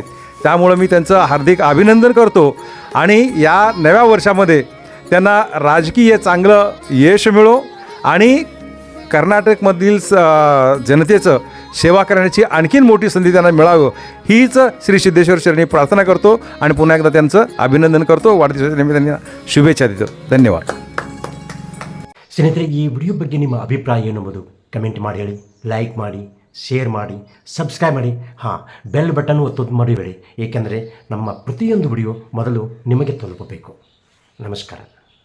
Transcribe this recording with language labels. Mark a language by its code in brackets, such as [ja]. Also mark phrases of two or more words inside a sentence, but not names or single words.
[mr] त्यामुळं मी त्यांचं हार्दिक अभिनंदन करतो आणि या नव्या वर्षामध्ये त्यांना राजकीय चांगलं यश मिळो आणि कर्नाटकमधील जनतेचं सेवा करण्याची आणखीन मोठी संधी त्यांना मिळावं हीच श्री सिद्धेश्वर चरणी प्रार्थना करतो आणि पुन्हा एकदा त्यांचं अभिनंदन करतो. वाढदिवसाच्या निमित्ताने शुभेच्छा देतो. [kn] ಧನ್ಯವಾದ. ಸ್ನೇಹಿತರೆ, ಈ ವಿಡಿಯೋ ಬಗ್ಗೆ ನಿಮ್ಮ ಅಭಿಪ್ರಾಯ ಏನೆಂಬುದು ಕಮೆಂಟ್ ಮಾಡಿ ಹೇಳಿ, ಲೈಕ್ ಮಾಡಿ, ಶೇರ್ ಮಾಡಿ, ಸಬ್ಸ್ಕ್ರೈಬ್ ಮಾಡಿ. ಹಾಂ, ಬೆಲ್ ಬಟನ್ ಒತ್ತೋದು ಮರಿಬೇಡಿ, ಏಕೆಂದರೆ ನಮ್ಮ ಪ್ರತಿಯೊಂದು ವಿಡಿಯೋ ಮೊದಲು ನಿಮಗೆ ತಲುಪಬೇಕು. ನಮಸ್ಕಾರ.